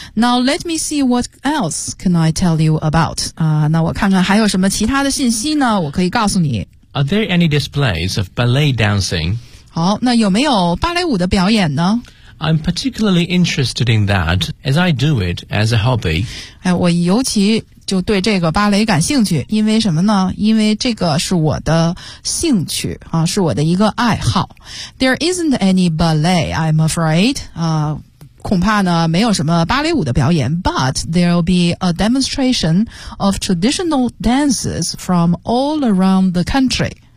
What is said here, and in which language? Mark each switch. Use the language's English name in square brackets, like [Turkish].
[English] Now let me see what else can I tell you about. [Chinese] 那我看看还有什么其他的信息呢，我可以告诉你。 [English] Are there any displays of ballet dancing? [Chinese] 好，那有没有芭蕾舞的表演呢？ [English] I'm particularly interested in that, as I do it as a hobby. [Chinese] 哎，我尤其就对这个芭蕾感兴趣，因为什么呢？因为这个是我的兴趣啊，是我的一个爱好。 [English] There isn't any ballet, I'm afraid. [Chinese] 恐怕呢没有什么芭蕾舞的表演， [English] but there'll be a demonstration of traditional dances from all around the country.